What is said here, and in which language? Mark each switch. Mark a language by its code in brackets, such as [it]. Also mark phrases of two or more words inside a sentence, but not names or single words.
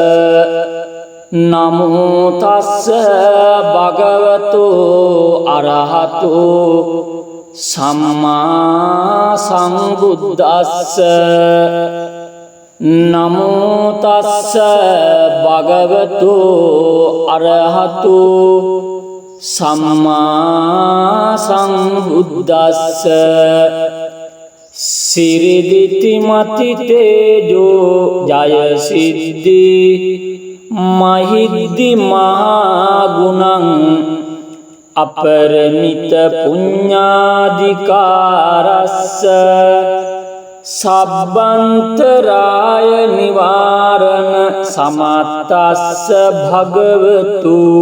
[pi] නමෝ තස්ස භගවතු අරහතු සම්මා සම්බුද්දස්ස නමෝ තස්ස භගවතු අරහතු සම්මා සම්බුද්දස්ස සිරිදිති මති තේජෝ ජය සිද්ධි මහිද්දි මහා ගුණං අපරමිත පුඤ්ඤාධිකාරස්ස සබ්බන්තරාය නිවාරණ සමත්තස්ස භගවතු